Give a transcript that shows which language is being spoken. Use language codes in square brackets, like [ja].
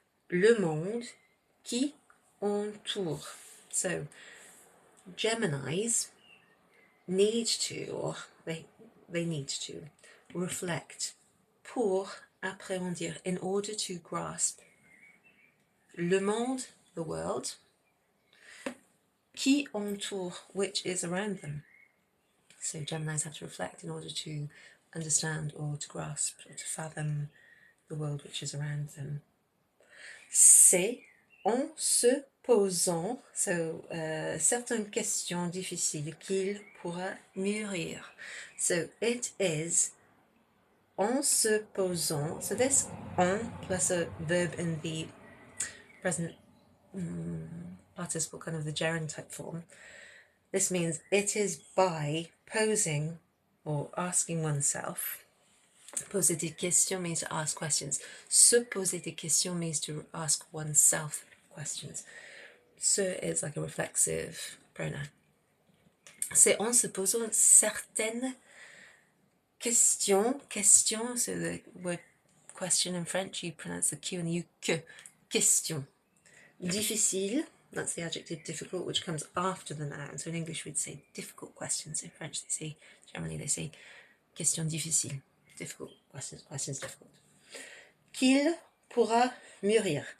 [fr] Le monde qui entoure. [en] So Geminis need to, or they need to reflect [fr] pour appréhender, [en] in order to grasp, [fr] le monde, [en] the world, [fr] qui entoure, [en] which is around them. So Geminis have to reflect in order to understand or to grasp or to fathom the world which is around them. [fr] C'est en se posant, so certaines questions difficiles qu'il pourra mûrir. [en] So it is [fr] en se posant, [en] so this en plus a verb in the present participle, kind of the gerund type form. This means it is by posing or asking oneself. [fr] Poser des questions [en] means to ask questions. [fr] Se poser des questions [en] means to ask oneself questions. Se is like a reflexive pronoun. [fr] C'est en se posant certaines questions. [en] Question, so the word question in French, you pronounce the Q and the U, que. Question. Difficile, That's the adjective difficult, which comes after the noun. So in English we'd say difficult questions. In French generally they say questions difficiles. Difficult questions, questions difficult. [fr] Qu'il pourra mûrir.